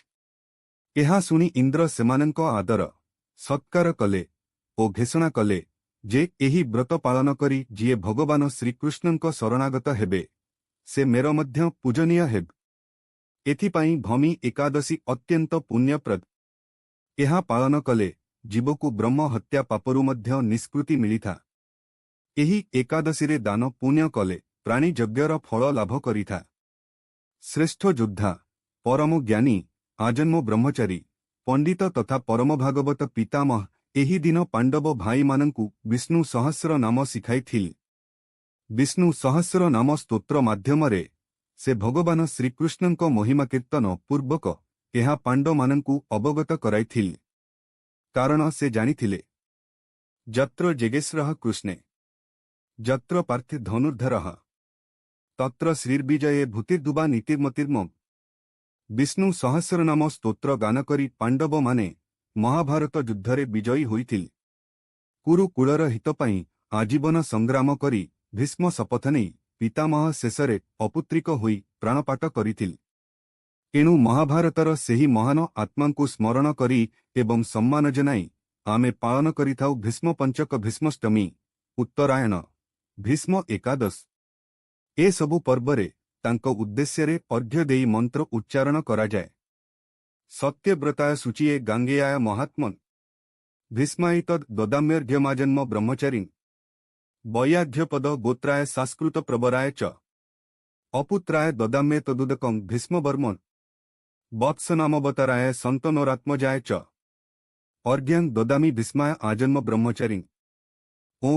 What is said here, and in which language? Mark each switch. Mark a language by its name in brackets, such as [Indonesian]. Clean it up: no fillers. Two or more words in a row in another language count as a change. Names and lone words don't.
[Odia] ଏହା ଶୁଣି ଇନ୍ଦ୍ର ସେମାନଙ୍କ ଆଦର ସତ୍କାର କଲେ ଓ ଘୋଷଣା କଲେ ଯେ ଏହି ବ୍ରତ ପାଳନ କରି ଯିଏ ଭଗବାନ ଶ୍ରୀକୃଷ୍ଣଙ୍କ ଶରଣାଗତ ହେବେ ସେ ମୋର ମଧ୍ୟ ପୂଜନୀୟ ହେବ। ଏଥିପାଇଁ ଭୀମ ଏକାଦଶୀ ଅତ୍ୟନ୍ତ ପୁଣ୍ୟପ୍ରଦ। ଏହା ପାଳନ କଲେ ଜୀବକୁ ବ୍ରହ୍ମ ହତ୍ୟା ପାପରୁ ମଧ୍ୟ ନିଷ୍କୃତି ମିଳିଥାଏ। ଏହି ଏକାଦଶୀରେ ଦାନ ପୁଣ୍ୟ କଲେ ପ୍ରାଣୀ ଯଜ୍ଞର ଫଳ ଲାଭ କରିଥାଏ। ଶ୍ରେଷ୍ଠ ଯୋଦ୍ଧା ପରମ ଜ୍ଞାନୀ ଆଜନ୍ମ ବ୍ରହ୍ମଚାରୀ ପଣ୍ଡିତ ତଥା ପରମ ଭାଗବତ ପିତାମହ ଏହି ଦିନ ପାଣ୍ଡବ ଭାଇ ମାନଙ୍କୁ ବିଷ୍ଣୁ ସହସ୍ର ନାମ ଶିଖାଇଥିଲେ। ବିଷ୍ଣୁ ସହସ୍ର ନାମ ସ୍ତୋତ୍ର ମାଧ୍ୟମରେ ସେ ଭଗବାନ ଶ୍ରୀକୃଷ୍ଣଙ୍କ ମହିମା କୀର୍ତ୍ତନ ପୂର୍ବକ ଏହା ପାଣ୍ଡବ ମାନଙ୍କୁ ଅବଗତ କରାଇଥିଲେ। କାରଣ ସେ ଜାଣିଥିଲେ [Sanskrit] जत्र जेगेश्वरः कृष्णे जत्र पार्थे धनुर्धरः तत्र श्रीर्विजये भूतिर्दुबा नीतिर्मतिर्मम। [Odia] ବିଷ୍ଣୁ ସହସ୍ର ନାମ ସ୍ତୋତ୍ର ଗାନ କରି ପାଣ୍ଡବ ମାନେ ମହାଭାରତ ଯୁଦ୍ଧରେ ବିଜୟୀ ହୋଇଥିଲେ। କୁରୁକୁଳର ହିତ ପାଇଁ ଆଜୀବନ ସଂଗ୍ରାମ କରି ଭୀଷ୍ମ ଶପଥ ନେଇ ପିତାମହ ଶେଷରେ ଅପୁତ୍ରିକ ହୋଇ ପ୍ରାଣପାତ କରିଥିଲେ। ଏଣୁ ମହାଭାରତର ସେହି ମହାନ ଆତ୍ମାଙ୍କୁ ସ୍ମରଣ କରି ଏବଂ ସମ୍ମାନ ଜଣାଇ ଆମେ ପାଳନ କରିଥାଉ ଭୀଷ୍ମ ପଞ୍ଚକ ଭୀଷ୍ମାଷ୍ଟମୀ ଉତ୍ତରାୟଣ ଭୀଷ୍ମ ଏକାଦଶ। ଏ ସବୁ ପର୍ବରେ ତାଙ୍କ ଉଦ୍ଦେଶ୍ୟରେ ଅର୍ଘ୍ୟ ଦେଇ ମନ୍ତ୍ର ଉଚ୍ଚାରଣ କରା ଯାଏ। [Sanskrit] सत्यव्रताय शुचिये गांगेयाय महात्मन् भीष्मायितद् ददाम्यर्घ्यमाजन्म ब्रह्मचारिन् वैयाध्यपद गोत्राय संस्कृत प्रवराय च अपुत्राय ददाम्ये तदुदकं भीष्मवर्मन् वत्सनामवताराय सन्तनोरात्मजाय च अर्घ्यं ददामि भीष्माय आजन्म ब्रह्मचारिन्।